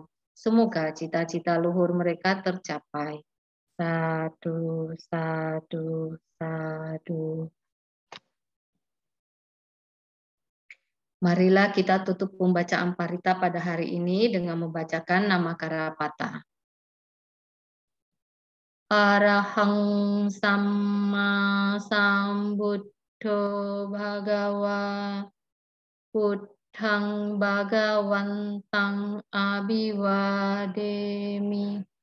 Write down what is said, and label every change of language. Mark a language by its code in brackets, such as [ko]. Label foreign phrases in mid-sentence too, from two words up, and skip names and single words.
[id] Semoga cita-cita luhur mereka tercapai. [pi] Sadu, sadu, sadu. [id] Marilah kita tutup pembacaan Parita pada hari ini dengan membacakan nama Karapata. [pi] Arahang Samma Sambuddho Bhagawa Buddhang Bhagawantang Abhiwademi